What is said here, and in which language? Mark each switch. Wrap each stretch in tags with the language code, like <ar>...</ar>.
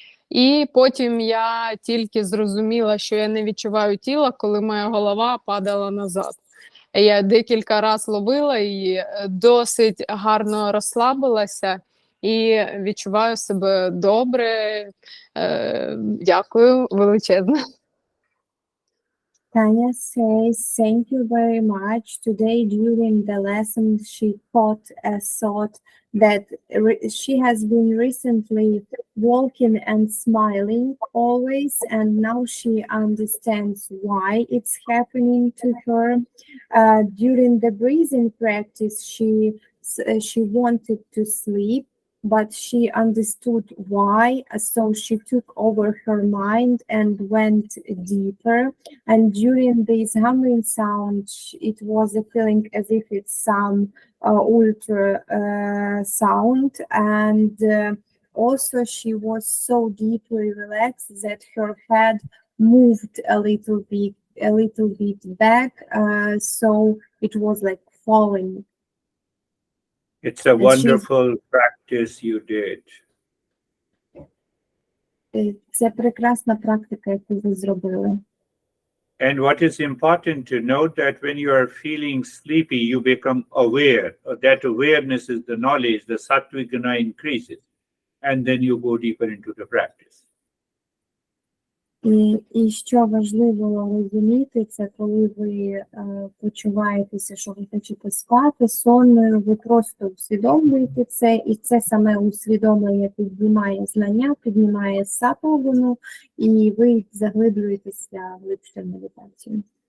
<uk>І потім я тільки зрозуміла, що я не відчуваю тіла, коли моя голова падала назад. Я декілька разів ловила і досить гарно розслабилася і відчуваю себе добре. Дякую величезно.</uk> <en>Tanya says, thank you very much. Today during the lesson she caught a thought that she has been recently walking and smiling always, and now she understands why it's happening to her. During the breathing practice she wanted to sleep, but she understood why, so she took over her mind and went deeper. And during this humming sound, it was a feeling as if it's some ultra sound, and also she was so deeply relaxed that her head moved a little bit back, so it was like falling. It's a wonderful practice you did.</en> <uk>Це прекрасна практика, яку ви зробили.</uk> <en>And what is important to note that when you are feeling sleepy, you become aware. That awareness is the knowledge, the sattvic guna increases, and then you go deeper into the practice.</en> <uk>І що важливо розуміти, це коли ви почуваєтеся, що ви хочете спати сонною, ви просто усвідомлюєте це, і це саме усвідомлення піднімає знання, піднімає сатвагуну, і ви заглиблюєтеся глибше в медитацію.</uk>